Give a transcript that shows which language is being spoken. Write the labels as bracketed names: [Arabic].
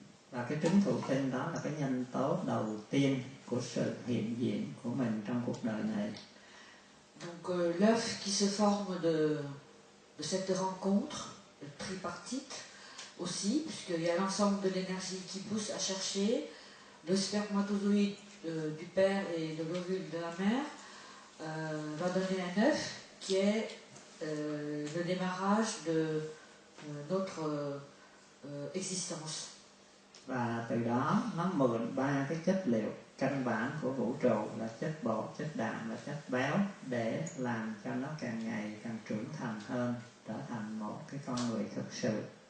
[Vietnamese] Và cái trứng thụ tinh đó là cái nhân tố đầu tiên của sự hiện diện của mình trong cuộc đời này. [French] Donc l'œuf qui se forme de cette rencontre tripartite aussi, puisqu'il y a l'ensemble de l'énergie qui pousse à chercher le spermatozoïde du père et de l'ovule de la mère, va donner un œuf qui est le démarrage de notre existence. [Vietnamese] Và từ đó nó mượn ba cái chất liệu căn bản của vũ trụ là chất bột, chất đạm và chất béo để làm cho nó càng ngày càng trưởng thành hơn, trở thành một cái con người thực sự.